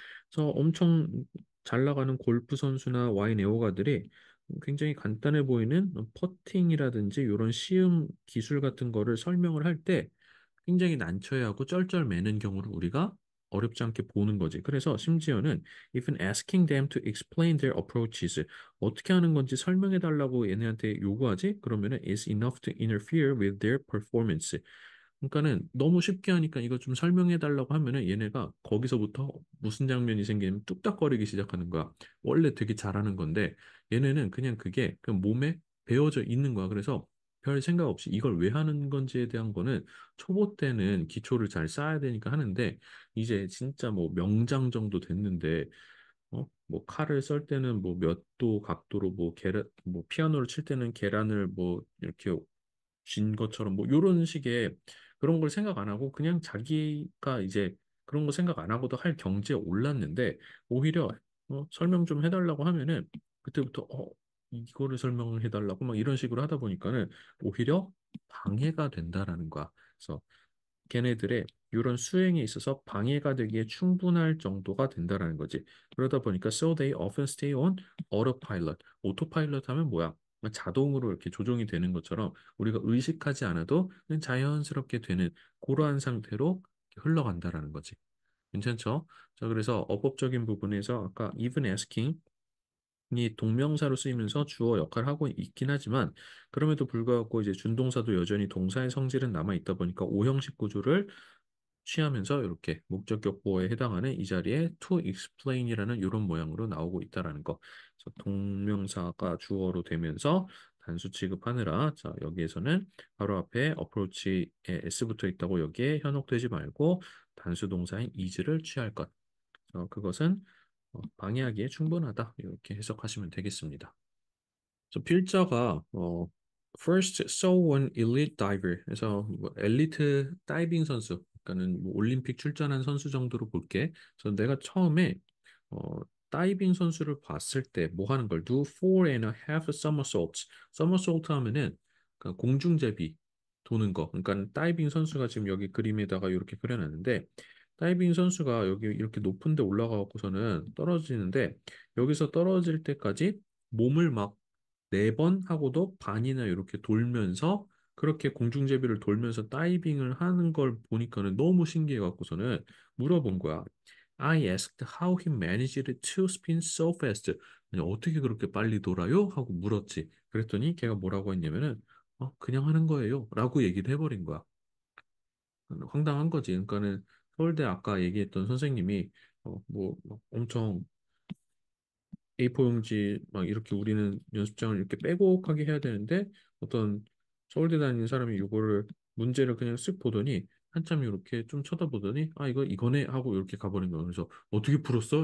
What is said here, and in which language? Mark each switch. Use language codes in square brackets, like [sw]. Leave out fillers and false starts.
[ko] 그래서 엄청 잘 나가는 골프 선수나 와인 애호가들이 굉장히 간단해 보이는 퍼팅이라든지 이런 시음 기술 같은 거를 설명을 할 때 굉장히 난처해하고 쩔쩔매는 경우를 우리가 어렵지 않게 보는 거지. 그래서 심지어는 [en] even asking them to explain their approaches [ko] 어떻게 하는 건지 설명해 달라고 얘네한테 요구하지? 그러면은 [en] is enough to interfere with their performance. [ko] 그러니까는 너무 쉽게 하니까 이거 좀 설명해 달라고 하면은 얘네가 거기서부터 무슨 장면이 생기면 뚝딱거리기 시작하는 거야. 원래 되게 잘하는 건데 얘네는 그냥 그게 그 몸에 배어져 있는 거야. 그래서 별 생각 없이 이걸 왜 하는 건지에 대한 거는 초보 때는 기초를 잘 쌓아야 되니까 하는데 이제 진짜 뭐 명장 정도 됐는데 뭐 칼을 썰 때는 뭐 몇 도 각도로 뭐 계란 뭐 피아노를 칠 때는 계란을 뭐 이렇게 쥔 것처럼 뭐 이런 식의 그런 걸 생각 안 하고 그냥 자기가 이제 그런 거 생각 안 하고도 할 경지에 올랐는데 오히려 설명 좀 해달라고 하면은 그때부터 이거를 설명을 해달라고 막 이런 식으로 하다 보니까는 오히려 방해가 된다라는 거야. 그래서 걔네들의 이런 수행에 있어서 방해가 되기에 충분할 정도가 된다라는 거지. 그러다 보니까 [en] so they often stay on autopilot. [ko] 오토파일럿 하면 뭐야? 자동으로 이렇게 조종이 되는 것처럼 우리가 의식하지 않아도 그냥 자연스럽게 되는 그러한 상태로 흘러간다라는 거지. 괜찮죠? 자, 그래서 어법적인 부분에서 아까 even asking 이 동명사로 쓰이면서 주어 역할을 하고 있긴 하지만 그럼에도 불구하고 이제 준동사도 여전히 동사의 성질은 남아 있다 보니까 오형식 구조를 취하면서 이렇게 목적격 보어에 해당하는 이 자리에 to explain이라는 이런 모양으로 나오고 있다라는 거. 그래서 동명사가 주어로 되면서 단수 취급하느라 자 여기에서는 바로 앞에 approach에 s 붙어 있다고 여기에 현혹되지 말고 단수 동사인 is를 취할 것. 그것은 방해하기에 충분하다. 이렇게 해석하시면 되겠습니다. 그래서 필자가 [en] first saw an elite diver. [ko] 그래서 뭐 엘리트 다이빙 선수, 그러니까는 뭐 올림픽 출전한 선수 정도로 볼게. 그래서 내가 처음에 어, 다이빙 선수를 봤을 때 뭐 하는 걸 [en] do four and a half somersaults. [ko] somersault 하면은 그 공중제비 도는 거. 그러니까 다이빙 선수가 지금 여기 그림에다가 이렇게 그려놨는데 다이빙 선수가 여기 이렇게 높은 데 올라가고서는 떨어지는데 여기서 떨어질 때까지 몸을 막 4번 하고도 반이나 이렇게 돌면서 그렇게 공중제비를 돌면서 다이빙을 하는 걸 보니까는 너무 신기해 갖고서는 물어본 거야. [en] I asked how he managed to spin so fast. [ko] 아니, 어떻게 그렇게 빨리 돌아요? 하고 물었지. 그랬더니 걔가 뭐라고 했냐면은 그냥 하는 거예요. 라고 얘기를 해버린 거야. 황당한 거지. 그러니까는 서울대 아까 얘기했던 선생님이 막 엄청 A4 용지 막 이렇게 우리는 연습장을 이렇게 빼곡하게 해야 되는데 어떤 서울대 다니는 사람이 이거를 문제를 그냥 쓱 보더니 한참 이렇게 좀 쳐다보더니 이거 이거네 하고 이렇게 가버린 거예요. 그래서 어떻게 풀었어?